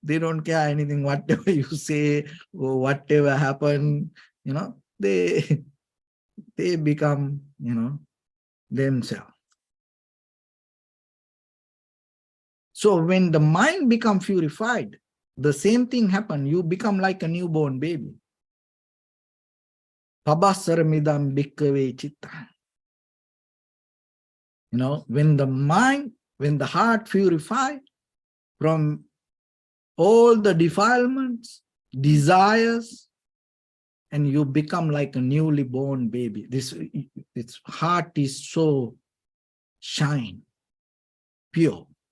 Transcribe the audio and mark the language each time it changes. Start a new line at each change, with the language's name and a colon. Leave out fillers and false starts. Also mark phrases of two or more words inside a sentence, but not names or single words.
English: They don't care anything, whatever you say, or whatever happen, they they become, themselves. So when the mind becomes purified, the same thing happen. You become like a newborn baby.
Pali: Pabasaramidam bhikkhave chitta.
English: When the mind, when the heart purified from all the defilements, desires, and you become like a newly born baby. This heart is so shine, pure.